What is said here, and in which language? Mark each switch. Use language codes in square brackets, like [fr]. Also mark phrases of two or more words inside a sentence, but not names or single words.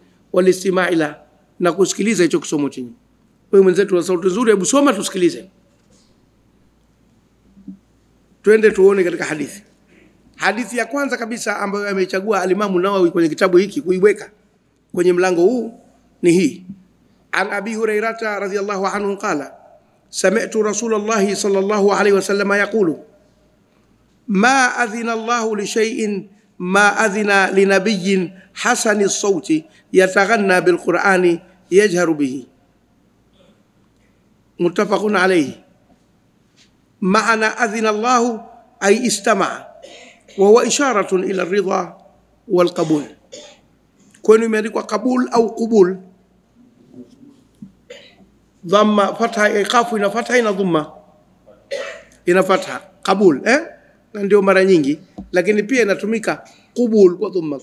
[ar] والاستماع لا, [sw] na kusikiliza hicho kisomo chenye. Wewe mwenzetu wa sauti nzuri, hebu soma tusikilize. Twende tuone katika hadithi. Hadithi ya kwanza kabisa ambayo amechagua al-Imam Nawawi kwenye kitabu hiki kuiweka kwenye mlango huu ni hii. [ar] عن أبي هريرة رضي الله عنه قال سمعت رسول الله صلى الله عليه وسلم يقول ما أذن الله لشيء ما أذن لنبي حسن الصوت يتغنى بالقرآن يجهر به. متفق عليه. معنى أذن الله أي استمع, وهو إشارة إلى الرضا والقبول. [sw] Kwani imeandikwa qabul au qubul? Dhamma fatha, qafu ina fatha, ina dhamma ina fatha. Qabul na ndio mara nyingi, lakini pia inatumika qubul kwa dhamma.